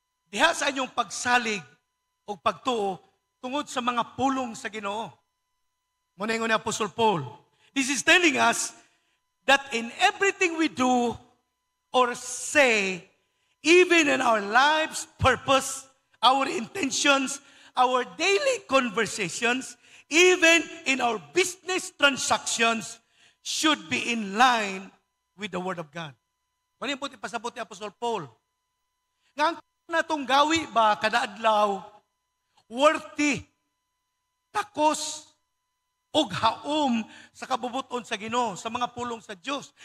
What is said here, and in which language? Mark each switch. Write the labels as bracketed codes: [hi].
[ceb] Diha sa inyong pagsalig o pagtuo tungod sa mga pulong sa Ginoo. Muna yung ni Apostle Paul. [en] This is telling us that in everything we do or say, even in our life's purpose, our intentions, our daily conversations, even in our business transactions, should be in line with the Word of God. [ceb] Ano yung puti pasabot ni Apostle Paul? Nga ang natong gawi ba kada adlaw, worthy, takos, og haom sa kabubuton sa Ginoo, sa mga pulong sa Dios.